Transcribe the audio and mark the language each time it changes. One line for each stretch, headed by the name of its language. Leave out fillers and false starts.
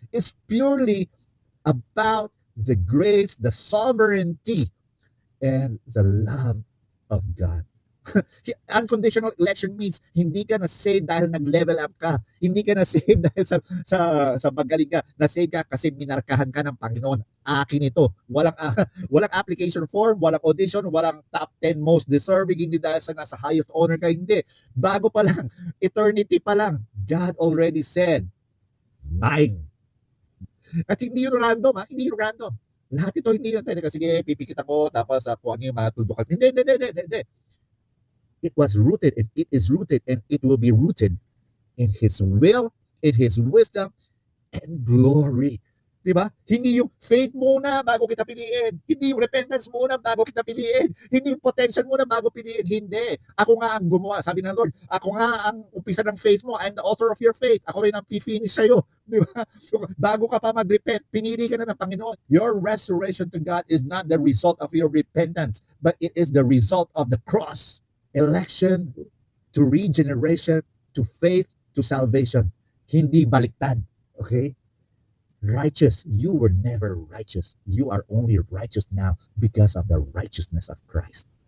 English: It's purely about the grace, the sovereignty, and the love of God. Unconditional election means
Filipino: hindi ka na-save dahil nag-level up ka. Hindi ka na-save dahil sa magaling ka. Na-save ka kasi minarkahan ka ng Panginoon. Akin ito. Walang application form, walang audition, walang top 10 most deserving, hindi dahil sa nasa highest honor ka. Hindi. Bago pa lang, eternity pa lang,
English: God already said, mine.
Filipino: At hindi yun random, hindi yun random. Lahat ito hindi yun tayo kasi pipikit ako tapos kung ano yung matudukan. Hindi.
English: It was rooted and it is rooted and it will be rooted in His will, in His wisdom, and glory.
Filipino: Di ba? Hindi yung faith muna bago kita piliin. Hindi yung repentance muna bago kita piliin. Hindi yung potential muna bago piliin. Hindi. Ako nga ang gumawa. Sabi ng Lord, ako nga ang umpisa ng faith mo.
English: I'm the author of your faith.
Filipino: Ako rin ang finish sa'yo. Di ba? So, bago ka pa mag-repent, pinili ka na ng Panginoon.
English: Your restoration to God is not the result of your repentance, but it is the result of the cross. Election to regeneration, to faith, to salvation.
Filipino: Hindi baliktad.
English: Okay? Righteous. You were never righteous. You are only righteous now because of the righteousness of Christ.